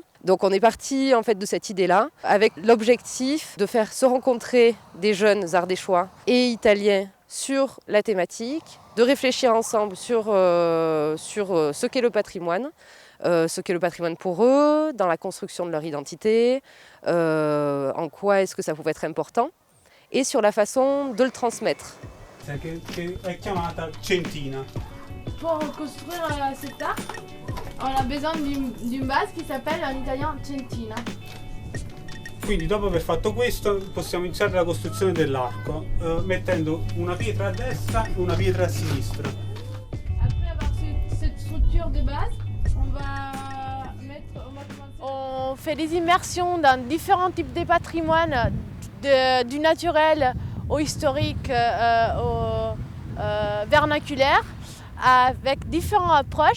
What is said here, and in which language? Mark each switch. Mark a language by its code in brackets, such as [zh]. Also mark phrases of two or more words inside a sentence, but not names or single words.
[fr] Donc on est parti en fait de cette idée-là avec l'objectif de faire se rencontrer des jeunes ardéchois et italiens sur la thématique, de réfléchir ensemble sur ce qu'est le patrimoine pour eux, dans la construction de leur identité, en quoi est-ce que ça pouvait être important, et sur la façon de le transmettre. [it] Che è chiamata centina. [fr] Pour construire cet arc, On a besoin d'une base qui s'appelle en italien centina. [it] Quindi dopo aver fatto questo possiamo iniziare la costruzione dell'arco mettendo una pietra a destra e una pietra a sinistra. [fr] Après avoir cette structure de base, on va commencer. On fait des immersions dans différents types de patrimoine, du naturel au historique, au vernaculaire, avec différentes approches.